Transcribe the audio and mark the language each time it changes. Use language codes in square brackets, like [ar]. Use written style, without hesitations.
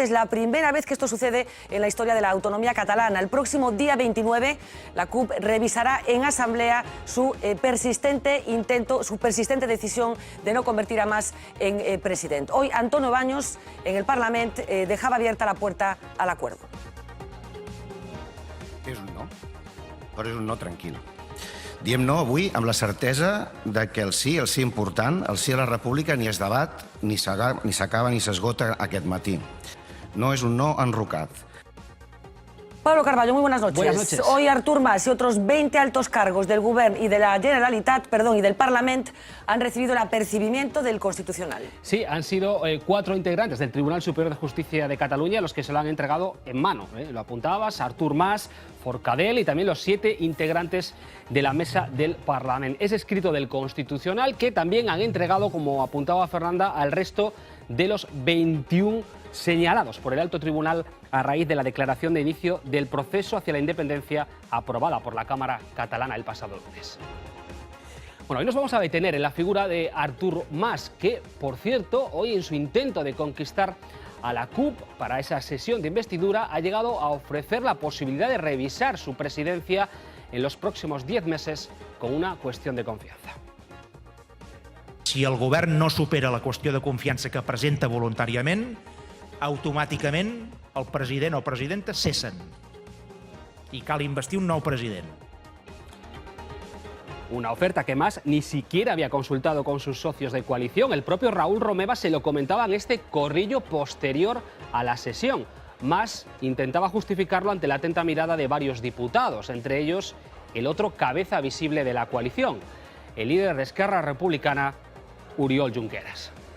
[es] Es la primera vez que esto sucede en la historia de la autonomía catalana. El próximo día 29, la CUP revisará en asamblea su persistente decisión de no convertir a Mas en presidente. Hoy Antonio Baños, en el Parlamento, dejaba abierta la puerta al acuerdo. [ca] És un no, però és un no tranquil. Diem no avui amb la certesa de que el sí important, el sí a la república, ni es debat, ni s'acaba ni s'esgota aquest matí. No és un no enrocat. [es] Pablo Carballo, muy buenas noches. Buenas noches. Hoy Artur Mas y otros 20 altos cargos del Govern y de la Generalitat, y del Parlament, han recibido el apercibimiento del Constitucional. Sí, han sido 4 integrantes del Tribunal Superior de Justicia de Cataluña los que se lo han entregado en mano. Lo apuntabas, Artur Mas, Forcadell y también los 7 integrantes de la mesa del Parlament. Es escrito del Constitucional que también han entregado, como apuntaba Fernanda, al resto de los 21 señalados por el Alto Tribunal a raíz de la declaración de inicio del proceso hacia la independencia aprobada por la Cámara catalana el pasado lunes. Bueno, hoy nos vamos a detener en la figura de Artur Mas, que, por cierto, hoy en su intento de conquistar a la CUP para esa sesión de investidura ha llegado a ofrecer la posibilidad de revisar su presidencia en los próximos 10 meses con una cuestión de confianza. [ca] Si el govern no supera la qüestió de confiança que presenta voluntàriament, automàticament el president o presidenta cessen i cal investir un nou president. [es] Una oferta que Mas ni siquiera había consultado con sus socios de coalición. El propio Raúl Romeva se lo comentaba en este corrillo posterior a la sesión. Mas intentaba justificarlo ante la atenta mirada de varios diputados, entre ellos el otro cabeza visible de la coalición, el líder de Esquerra Republicana, Oriol Junqueras.